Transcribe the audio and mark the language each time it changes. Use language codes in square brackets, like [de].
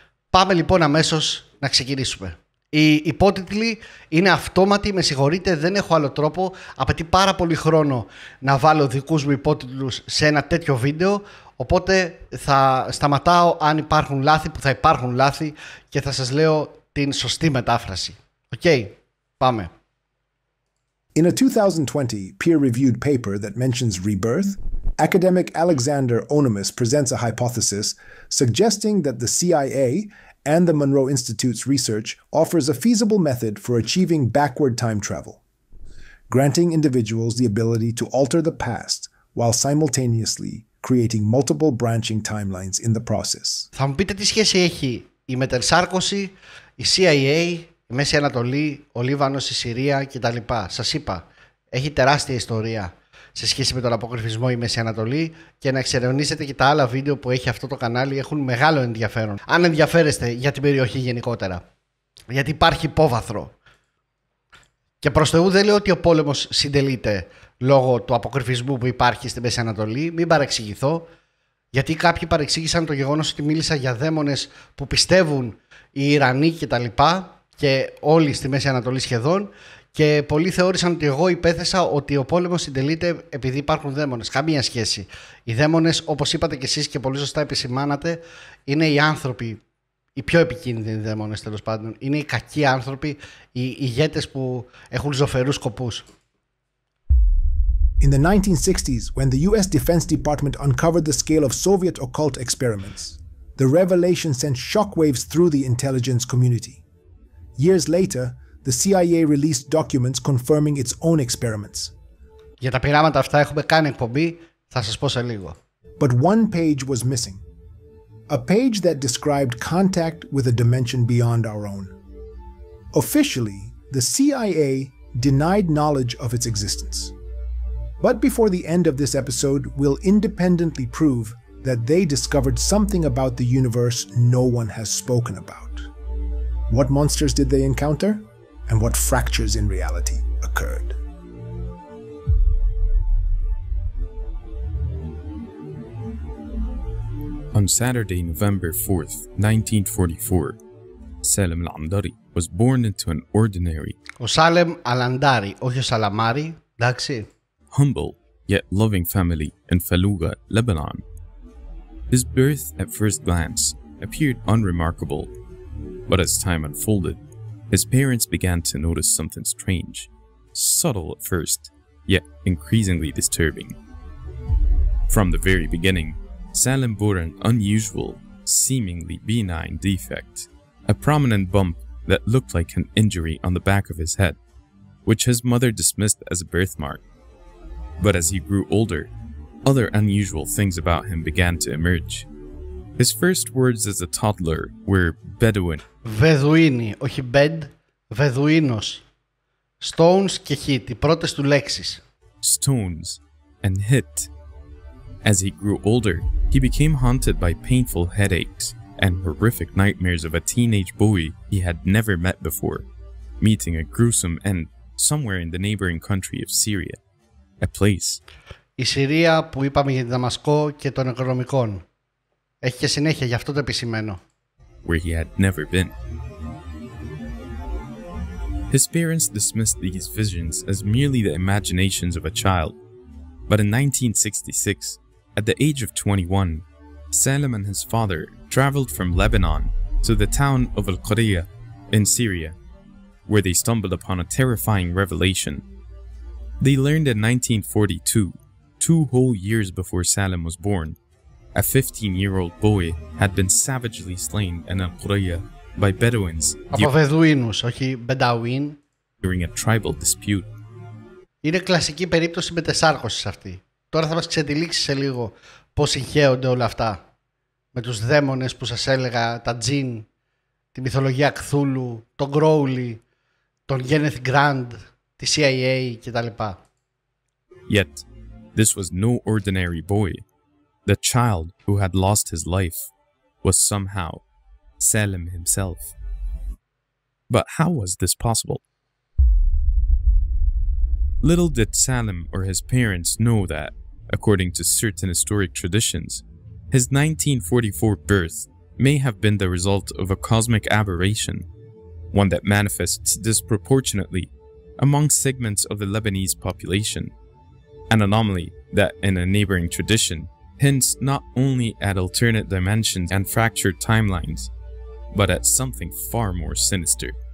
[el] Πάμε λοιπόν αμέσως να ξεκινήσουμε. Οι υπότιτλοι είναι αυτόματοι, με συγχωρείτε, δεν έχω άλλο τρόπο. Απαιτεί πάρα πολύ χρόνο να βάλω δικούς μου υπότιτλους σε ένα τέτοιο βίντεο. Οπότε θα σταματάω αν υπάρχουν λάθη, που θα υπάρχουν λάθη, και θα σας λέω την σωστή μετάφραση. Οκ, πάμε. [en] In a 2020 peer-reviewed paper that mentions rebirth, academic Alexander Onimus presents a hypothesis suggesting that the CIA and the Monroe Institute's research offers a feasible method for achieving backward time travel, granting individuals the ability to alter the past while simultaneously creating multiple branching timelines in the process. [el] Θα μου πείτε τι σχέση έχει η μετενσάρκωση, η CIA, η Μέση Ανατολή, ο Λίβανος, η Συρία κτλ. Σας είπα, έχει τεράστια ιστορία σε σχέση με τον αποκρυφισμό η Μέση Ανατολή, και να εξερευνήσετε και τα άλλα βίντεο που έχει αυτό το κανάλι, έχουν μεγάλο ενδιαφέρον. Αν ενδιαφέρεστε για την περιοχή γενικότερα. Γιατί υπάρχει υπόβαθρο. Και προς Θεού δεν λέω ότι ο πόλεμος συντελείται λόγω του αποκρυφισμού που υπάρχει στη Μέση Ανατολή. Μην παρεξηγηθώ. Γιατί κάποιοι παρεξήγησαν το γεγονός ότι μίλησα για δαίμονες που πιστεύουν οι Ιρανοί κτλ. Και όλοι στη Μέση Ανατολή σχεδόν. Και πολλοί θεώρησαν ότι εγώ υπέθεσα ότι ο πόλεμος συντελείται επειδή υπάρχουν δαίμονες. Καμία σχέση. Οι δαίμονες, όπως είπατε κι εσείς και πολύ σωστά επισημάνατε, είναι οι άνθρωποι, οι πιο επικίνδυνοι δαίμονες τέλος πάντων. Είναι οι κακοί άνθρωποι, οι ηγέτες που έχουν ζωφερούς σκοπούς. [en] In the 1960s, when the US Defense Department uncovered the scale of Soviet occult experiments, the revelation sent shockwaves through the intelligence community. Years later, the CIA released documents confirming its own experiments. [el] Για τα πειράματα αυτά έχουμε κάνει εκπομπή, θα σας πω σε λίγο. [en] But one page was missing. A page that described contact with a dimension beyond our own. Officially, the CIA denied knowledge of its existence. But before the end of this episode, we'll independently prove that they discovered something about the universe no one has spoken about. What monsters did they encounter? And what fractures in reality occurred? On Saturday, November 4th, 1944, Salem al-Andari was born into an ordinary, [el] Ο Σάλεμ Αλαντάρι, όχι ο Σαλαμάρι, εντάξει. [en] humble, yet loving family in Fallujah, Lebanon. His birth, at first glance, appeared unremarkable, but as time unfolded, his parents began to notice something strange, subtle at first, yet increasingly disturbing. From the very beginning, Salem bore an unusual, seemingly benign defect, a prominent bump that looked like an injury on the back of his head, which his mother dismissed as a birthmark. But as he grew older, other unusual things about him began to emerge. His first words as a toddler were Bedouin. [el] Βεδουίνι, όχι bed, Βεδουίνος. Stones και hit, οι πρώτες του λέξεις. [en] Stones and hit. As he grew older, he became haunted by painful headaches and horrific nightmares of a teenage boy he had never met before, meeting a gruesome end somewhere in the neighboring country of Syria, a place. [el] Η Συρία που είπαμε για τη Δαμασκό και των οικονομικών. Έχει και συνέχεια, γι' αυτό το επισημαίνω. [en] Where he had never been. His parents dismissed these visions as merely the imaginations of a child, but in 1966, at the age of 21, Salim and his father traveled from Lebanon to the town of Al-Qariya in Syria, where they stumbled upon a terrifying revelation. They learned in 1942, 2 whole years before Salim was born, a 15-year-old boy had been savagely slain in Al-Qariya by Bedouins [el] Από Βεδουίνους, όχι Μπενταουίν. [en] during a tribal dispute. [el] Είναι κλασική περίπτωση μετεσάρκωσης αυτή. Τώρα θα μας ξετυλίξει σε λίγο πώς συγχέονται όλα αυτά. Με τους δαίμονες που σας έλεγα, τα τζιν, τη μυθολογία Κθούλου, τον Crowley, τον Kenneth Grant, τη CIA κτλ. [en] Yet, this was no ordinary boy. The child who had lost his life was somehow Salim himself. But how was this possible? Little did Salim or his parents know that, according to certain historic traditions, his 1944 birth may have been the result of a cosmic aberration, one that manifests disproportionately among segments of the Lebanese population, an anomaly that in a neighboring tradition hints not only at alternate dimensions and fractured timelines, but at something far more sinister.